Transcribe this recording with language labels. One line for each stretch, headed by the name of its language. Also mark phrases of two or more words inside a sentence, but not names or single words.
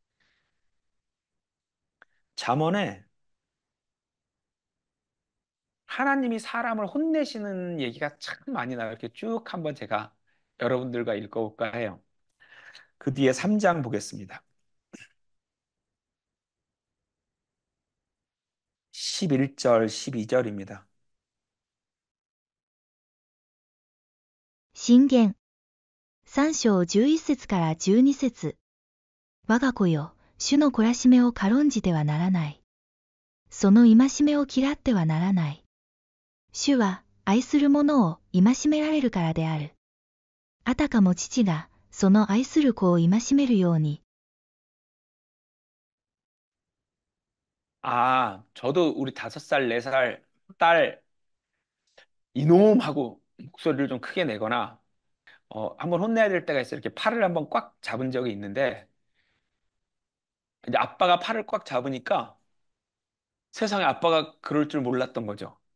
Korean: 잠언에 하나님이 사람을 혼내시는 얘기가 참 많이 나와요. 이렇게 쭉 한번 제가 여러분들과 읽어볼까 해요. 그 뒤에 3장 보겠습니다. 11절, 12절입니다.
Japanese: 箴言3章11節から12節。我が子よ、主の懲らしめを軽んじてはならない。その戒めを嫌ってはならない。主は愛する者を戒められるからである。あたかも父がその愛する子を戒めるように。
Korean: 아, 저도 우리 5살, 4살 딸 이놈하고 목소리를 좀 크게 내거나 한번 혼내야 될 때가 있어요. 이렇게 팔을 한번 꽉 잡은 적이 있는데 이제 아빠가 팔을 꽉 잡으니까 세상에 아빠가 그럴 줄 몰랐던 거죠.